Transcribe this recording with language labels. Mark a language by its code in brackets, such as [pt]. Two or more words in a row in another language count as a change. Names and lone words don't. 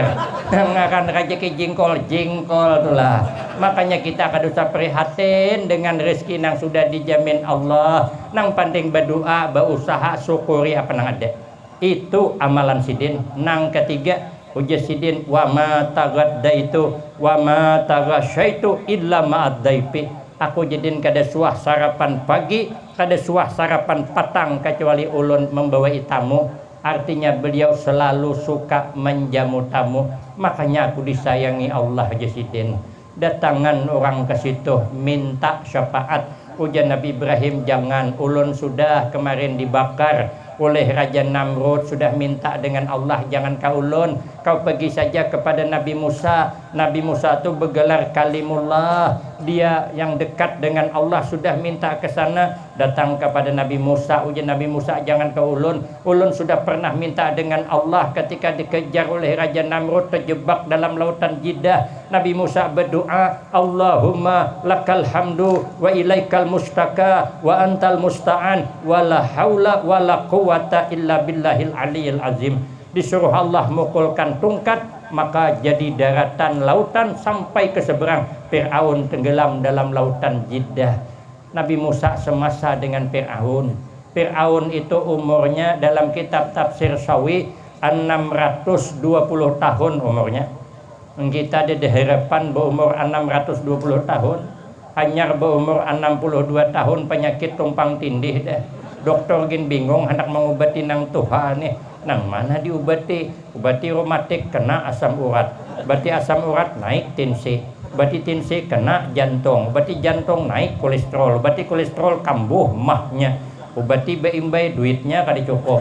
[bjn] Makan rezeki jengkol tulah. Makanya kita kada usah prihatin dengan rezeki yang sudah dijamin Allah. Nang penting berdoa, berusaha syukuri apa nang ada. Itu amalan sidin. Nang ketiga, ujar sidin, [ar] وما تغديت وما تغشيت إلا مع الضيف. [bjn] Aku jadiin kada suah sarapan pagi, kada suah sarapan petang kecuali ulun membawai tamu. Artinya beliau selalu suka menjamu tamu. Makanya aku disayangi Allah jasidin. Datangan orang ke situ minta syafaat. Ujar Nabi Ibrahim, jangan, ulun sudah kemarin dibakar oleh Raja Namrud, sudah minta dengan Allah, jangan kau ulun, kau pergi saja kepada Nabi Musa. Nabi Musa itu bergelar kalimullah, dia yang dekat dengan Allah, sudah minta ke sana, datang kepada Nabi Musa. Ujar Nabi Musa, jangan kau ulun, ulun sudah pernah minta dengan Allah ketika dikejar oleh Raja Namrud, terjebak dalam lautan Jiddah. Nabi Musa berdoa, [ar] اللهم لك الحمد وإليك المشتكى وأنت المستعان ولا حول ولا قوة إلا بالله العلي العظيم. [bjn] Disuruh Allah mukulkan tungkat, maka jadi daratan lautan sampai ke seberang. Fir'aun tenggelam dalam lautan Jiddah. Nabi Musa semasa dengan Fir'aun. Fir'aun itu umurnya dalam kitab tafsir Sawi 620 tahun umurnya. Kita ada harapan berumur 620 tahun. Hanya berumur 62 tahun penyakit tumpang tindih dah. Dokter gin bingung hendak mengobati nang Tuhan nih. Nang mana diobati? Obati reumatik kena asam urat. Obati asam urat naik tensi. Obati tensi kena jantung. Obati jantung naik kolesterol. Obati kolesterol kambuh mahnya. Obati beimbai duitnya kada cukup.